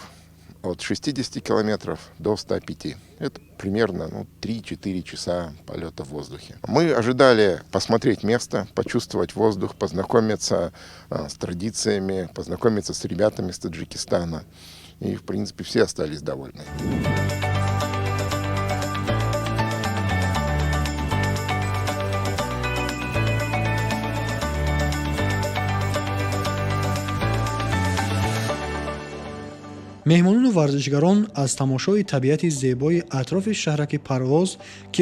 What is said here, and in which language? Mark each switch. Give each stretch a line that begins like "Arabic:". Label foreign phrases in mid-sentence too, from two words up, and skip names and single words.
Russian: От 60 километров до 105. Это примерно 3-4 часа полета в воздухе. Мы ожидали посмотреть место, почувствовать воздух, познакомиться с традициями, познакомиться с ребятами из Таджикистана. И, в принципе, все остались довольны.
Tajik: меҳмонону варзишгарон аз тамошои табиати зебои атрофи шаҳраки Парвоз, ки